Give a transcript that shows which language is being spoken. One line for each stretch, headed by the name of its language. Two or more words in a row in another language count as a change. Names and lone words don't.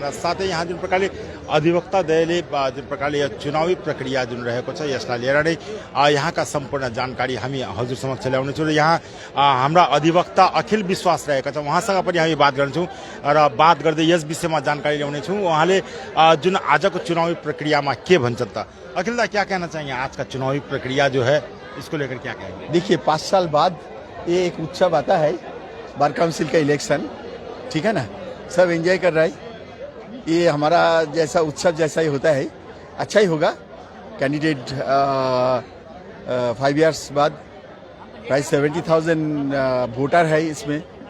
Nepali: र साथै यहाँ जुन प्रकारले अधिवक्ताद्वयले जुन प्रकारले यो चुनावी प्रक्रिया जुन रहेको छ, यसलाई लिएर नै यहाँका सम्पूर्ण जानकारी हामी हजुर समक्ष ल्याउनेछौँ। र यहाँ हाम्रा अधिवक्ता अखिल विश्वास रहेका छौँ, उहाँसँग पनि हामी बात गर्छौँ र बात गर्दै यस विषयमा जानकारी ल्याउनेछौँ। उहाँले जुन आजको चुनावी प्रक्रियामा के भन्छन् त?
Hindi: अखिल दा, क्या कहना चाहिए? आज का चुनावी प्रक्रिया जो है, इसको लेकर क्या कहेंगे? देखिए, 5 साल बाद ये एक उत्सव आता है, बार काउंसिल का इलेक्शन, ठीक है ना। सब एंजॉय कर रहा है। ये हमारा जैसा उत्सव जैसा ही होता है, अच्छा ही होगा। कैंडिडेट 5 इयर्स बाद प्राय 70,000 वोटर है इसमें।